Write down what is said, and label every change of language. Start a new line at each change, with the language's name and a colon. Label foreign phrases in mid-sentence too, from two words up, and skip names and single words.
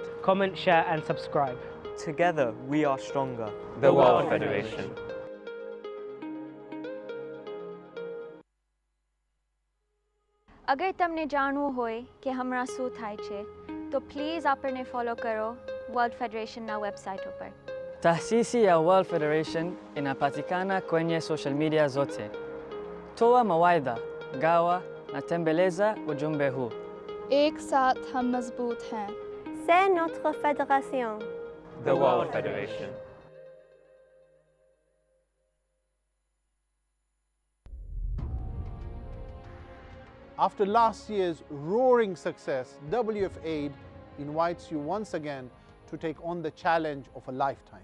English: Comment, share and subscribe. Together we are stronger. The World Federation.
Gujarati: अगर તમને જાણવું હોય કે હમણાં શું થાય છે તો પ્લીઝ આપણને ફોલો કરો વર્લ્ડ ફેડરેશનના વેબસાઇટ ઉપર.
Swahili: taasisi ya World Federation inapatikana kwenye
English: social media
Swahili: zote. Toa mawaidha, gawa na tembeleza ujumbe huu.
Hindi: एक साथ हम मजबूत हैं.
French: C'est notre fédération.
English: The World Federation. After last year's roaring success, WFAID invites you once again to take on the challenge of a lifetime.